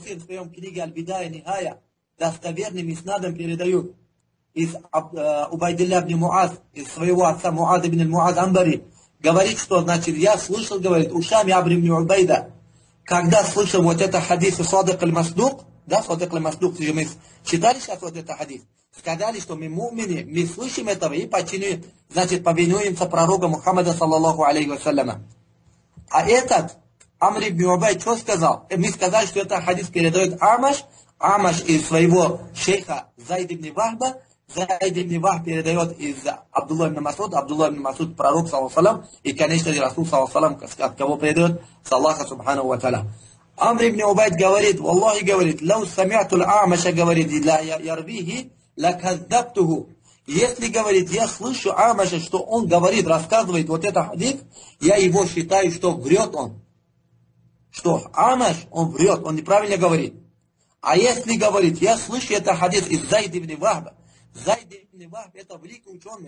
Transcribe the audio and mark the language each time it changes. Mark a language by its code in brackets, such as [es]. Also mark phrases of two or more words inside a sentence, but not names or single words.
[ru] в своем книге Аль-Бидая Нихая достоверным иснадом передают из Убайдилля ибн Муаз, из своего отца Муаз ибн Муаз Амбари, говорит, что, значит, я слышал, говорит, ушами Амр ибн Убайда, когда слышал вот это хадис [ar] الصادق المصدوق, [ru] да, [ar] الصادق المصدوق, [ru] мы читали сейчас вот это хадис, сказали, что мы мумины, мы слышим этого и подчиняем, значит, повинуемся пророку Мухаммада, [ar] صلى الله عليه وسلم. [ru] А этот Амр ибн Убайд что сказал? Мы сказали, что это хадис передает Амаш из своего шейха Зайд ибн Вахба, Зайд ибн Вахб передает из Абдулла ибн Масуд, пророк, [ar] صلى الله عليه, [ru] и, конечно, [ar] رسول صلى الله عليه, [ru] от кого передает? С Аллаха, [ar] سبحانه وتعالى. [ru] Амр ибн Убайд говорит, Аллахи говорит, [ar] «لو سمعت الأعمش, [ru] говорит, [ar] لا يرويه لكذبته». [ru] Если, говорит, я слышу Амаша, что он говорит, рассказывает вот это хадис, я его считаю, что врет он. Что Амаш, он врет, он неправильно говорит. А если говорит, я слышу это хадис из Зайд ибн Вахба. Зайд ибн Вахб это великий ученый.